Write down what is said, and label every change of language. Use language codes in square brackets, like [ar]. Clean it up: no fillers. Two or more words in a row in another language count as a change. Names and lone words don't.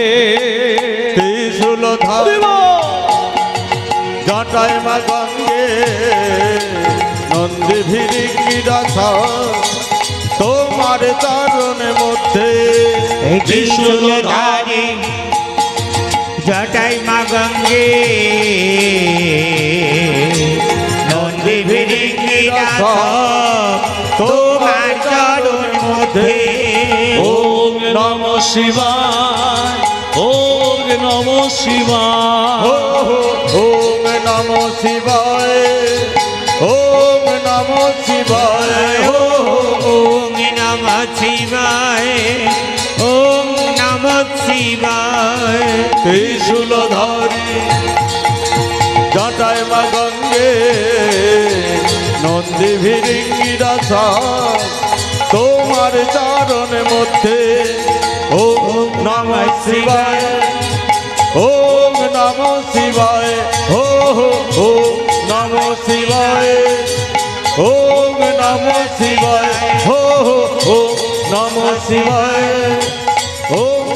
[bn] ত্রিশূলধারী জটায় মা গঙ্গে, নন্দী ভিরিঙ্গিরা তোমার চরণের মধ্যে। ত্রিশূলধারী জটাই মা গঙ্গে, নন্দী ভিরিঙ্গিরা তোমার চরণ মধ্যে। [sa] ওম নমঃ শিবায়, ওম নমঃ শিবায়। ওম নমঃ শিবায়, ওম নমঃ শিবায়, ওম নমঃ শিবায়, ওম নমঃ শিবায়। [bn] ত্রিশূলধারী জটায় মা গঙ্গে, নন্দী ভিরিঙ্গিরা তোমার চরণের মধ্যে। [sa] ওম নমঃ শিবায়, ওম নমঃ শিবায়, ওম নমঃ শিবায়, ওম নমঃ শিবায়, ওম নমঃ শিবায়, ওম